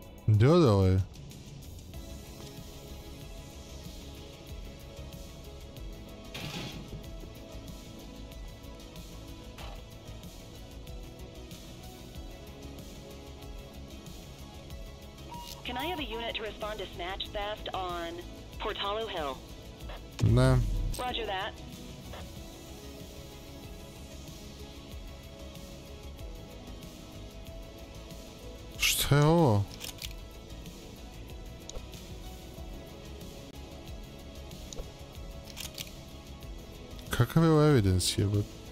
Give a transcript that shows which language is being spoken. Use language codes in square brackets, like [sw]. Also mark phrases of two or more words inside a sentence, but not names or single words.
[bs] Gdje ode ovaj? [en] Can I have a unit to respond to snatch theft on Portalo Hill? [bs] Ne. [en] Roger that. [bs] Šta je ovo? Kakav je ovo evidence jebate?